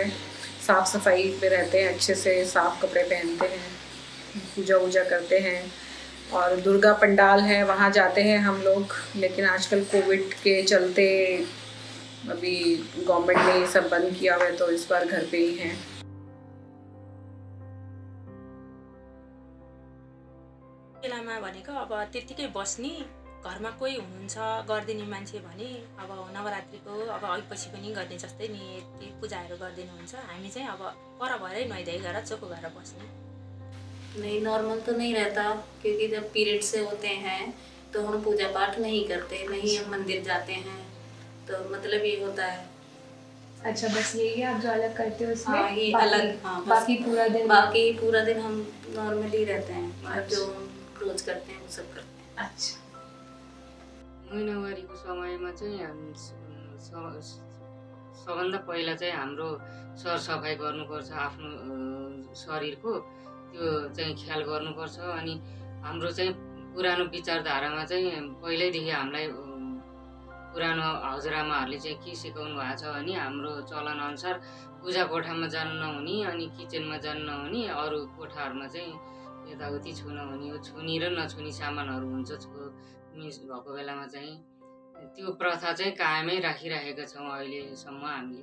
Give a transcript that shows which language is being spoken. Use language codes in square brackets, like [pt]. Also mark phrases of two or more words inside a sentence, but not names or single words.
[hi] साफ़ सफाई में रहते हैं, अच्छे से साफ़ कपड़े पहनते हैं, पूजा वूजा करते हैं। और दुर्गा पंडाल है, वहाँ जाते हैं हम लोग। लेकिन आजकल कोविड के चलते अभी गवर्नमेंट ने ये सब बंद किया हुआ है, तो इस बार घर पे ही हैं। [ne] बेलामा भनेको अब त्यतिकै बस्ने, घरमा कोही हुनुहुन्छ गरिदिने मान्छे भने अब नवरात्रिको अब अघिपछि पनि गर्ने जस्तै नि यति पूजाहरू गरिदिनुहुन्छ। हामी चाहिँ अब पर भएरै नुहाइधुवाइ गरेर चोखो गरेर बस्ने। [hi] नहीं, नॉर्मल तो नहीं रहता, क्योंकि जब पीरियड से होते हैं तो हम पूजा पाठ नहीं करते, नहीं हम मंदिर जाते हैं, तो मतलब ये होता है। अच्छा, बस यही है आप जो अलग करते हो उसमें? हाँ, ये अलग। हाँ, बाकी पूरा दिन हम नॉर्मली रहते हैं, मतलब जो हम रोज करते हैं वो सब करते हैं। अच्छा। [ne] महिनावारीको समयमा चाहिँ सबभन्दा पहिला चाहिँ हाम्रो सरसफाइ गर्नुपर्छ, आफ्नो शरीरको त्यो चाहिँ ख्याल गर्नुपर्छ। अनि हाम्रो चाहिँ पुरानो विचारधारामा चाहिँ पहिल्यैदेखि हामीलाई पुरानो हजुरआमाहरूले चाहिँ के सिकाउनु भएको छ भने हाम्रो चलनअनुसार पूजा कोठामा जानु नहुने, अनि किचनमा जानु नहुने, अरू कोठाहरूमा चाहिँ यताउति छुन हुने, छुनी र नछुनी सामानहरू हुन्छ मिस भएको बेलामा चाहिँ त्यो प्रथा चाहिँ कायमै राखिरहेका छौँ अहिलेसम्म हामीले।